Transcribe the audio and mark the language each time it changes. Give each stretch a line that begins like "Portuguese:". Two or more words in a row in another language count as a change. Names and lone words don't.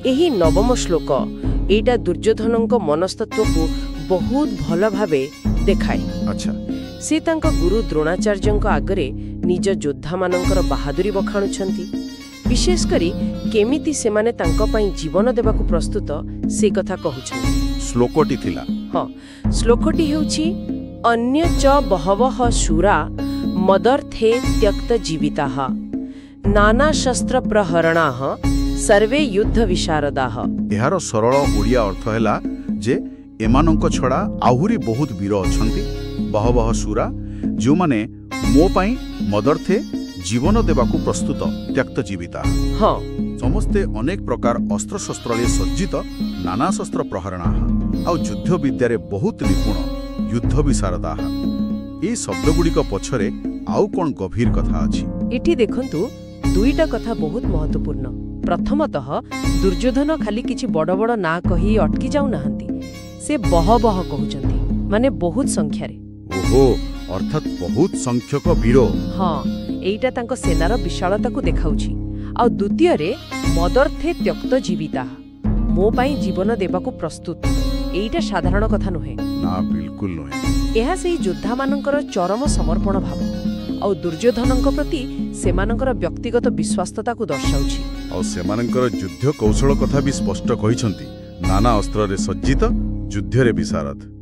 Odia: ଏହି ନବମ ଶ୍ଲୋକ ଏଇଟା ଦୁର୍ଯ୍ୟୋଧନଙ୍କ ମନସ୍ତତ୍ତ୍ୱ କୁ ବହୁତ ଭଲ ଭାବେ ଦେଖାଏ। अच्छा। ସେ ତାଙ୍କ ଗୁରୁ ଦ୍ରୋଣାଚାର୍ଯ୍ୟଙ୍କ ଆଗରେ ନିଜ ଯୋଦ୍ଧା ମାନଙ୍କର ବାହାଦୁରୀ ବଖାଣୁଛନ୍ତି। ବିଶେଷ କରି କେମିତି ସେ ମାନେ ତାଙ୍କ ପାଇଁ ଜୀବନ ଦେବାକୁ ପ୍ରସ୍ତୁତ ସେ କଥା କହୁଛନ୍ତି। ଶ୍ଲୋକଟି ଥିଲା। ହଁ, ଶ୍ଲୋକଟି ହେଉଛି
Sanskrit: अन्य च बहवः शूरा मदर्थे त्यक्त जीविताः नाना शस्त्र प्रहरणाः सर्वे युद्ध विशारदाः।
Odia: ଏହାର ସରଳ ଓଡ଼ିଆ ଅର୍ଥ ହେଲା ଯେ ଏମାନଙ୍କ ଛଡ଼ା ଆହୁରି ବହୁତ ବୀର ଅଛନ୍ତି,
Sanskrit: बहवह शूरा
Odia: ଯୋ ମାନେ ମୋ ପାଇଁ ମଦର୍ଥେ ଜୀବନ ଦେବାକୁ ପ୍ରସ୍ତୁତ
Sanskrit: त्यक्त जीविता।
Odia: हाँ, ସମସ୍ତେ ଅନେକ ପ୍ରକାର ଅସ୍ତ୍ର ଶସ୍ତ୍ରରେ ସଜ୍ଜିତ,
Sanskrit: नाना शस्त्र प्रहरणाः
Odia: ଆଉ ଯୁଦ୍ଧ ବିଦ୍ୟାରେ ବହୁତ ନିପୁଣ,
Sanskrit: युद्ध विशारदाः।
Odia: ଏ ଶବ୍ଦଗୁଡ଼ିକ ପଛରେ ଆଉ କେଉଁ ଗଭୀର କଥା ଅଛି। ଏଠି ଦେଖନ୍ତୁ ଦୁଇଟା କଥା ବହୁତ ମହତ୍ତ୍ୱପୂର୍ଣ୍ଣ। ପ୍ରଥମତଃ ଦୁର୍ଯ୍ୟୋଧନ ଖାଲି କିଛି ବଡ଼ ବଡ଼ ନା କହି ଅଟକି ଯାଉ ନାହାନ୍ତି, ସେ ବହ କହୁଛନ୍ତି, ମାନେ ବହୁତ ସଂଖ୍ୟାରେ। ଓହୋ, ଅର୍ଥାତ ବହୁତ ସଂଖ୍ୟକ ବୀର। ହଁ, ଏଇଟା ତାଙ୍କ ସେନାର ବିଶାଳତା କୁ ଦେଖାଉଛି। ଆଉ ଦ୍ୱିତୀୟ ରେ
Sanskrit: मदर्थे त्यक्त जीविता,
Odia: ମୋ ପାଇଁ ଜୀବନ ଦେବାକୁ ପ୍ରସ୍ତୁତ। ଏଇଟା ସାଧାରଣ କଥା ନୁହେଁ ନା, ବିଲକୁଲ ନୁହେଁ। ଏହା ସେହି ଯୋଦ୍ଧା ମାନଙ୍କର ଚରମ ସମର୍ପଣ ଭାବ ଆଉ ଦୁର୍ଯ୍ୟୋଧନଙ୍କ ପ୍ରତି ସେମାନଙ୍କର ବ୍ୟକ୍ତିଗତ ବିଶ୍ୱସ୍ତତା କୁ ଦର୍ଶାଉଛି। ଆଉ ସେମାନଙ୍କର ଯୁଦ୍ଧ କୌଶଳ କଥା ବି ସ୍ପଷ୍ଟ କହିଛନ୍ତି, ନାନା ଅସ୍ତ୍ର ରେ ସଜ୍ଜିତ, ଯୁଦ୍ଧ ରେ ବିଶାରଦ।